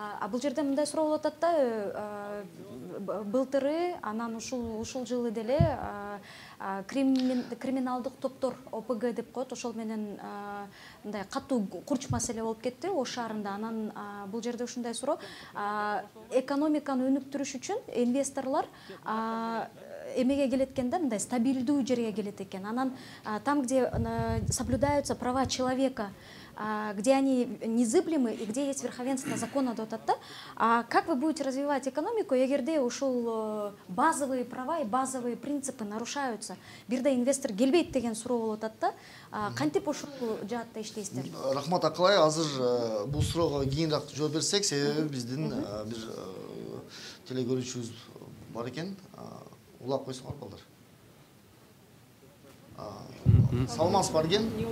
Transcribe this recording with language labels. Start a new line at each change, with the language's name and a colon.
Kyrgyz: Бул жерде мындай суроо болуп атат да, былтыры анан ушул жылы деле криминалдык топтор ОПГ деп коет, ошол менен мындай катуу курч маселе болуп кетти Ош шаарында. Анан бул жерде ушундай суроо, экономиканы өнүктүрүш үчүн инвесторлор эмеге келет экенде, мындай стабилдүү жерге келет экен.
Russian: Анан там, где соблюдаются права человека, где они незыблемы и где есть верховенство закона
Kyrgyz: деп атат да.
Russian: Как вы будете развивать экономику,
Kyrgyz: эгерде ушул
Russian: базовые права и базовые принципы нарушаются?
Kyrgyz: Бирде инвестор келбейт деген суроо болуп атат да. Кантип ушул жаатта иштейсиздер? Рахмат Акылай, азыр бул суроого кийинирээк жооп берсек, себеби биздин бир телекөрүүчүбүз бар экен. Улап койсоңор балдар. Саламатсыз барген?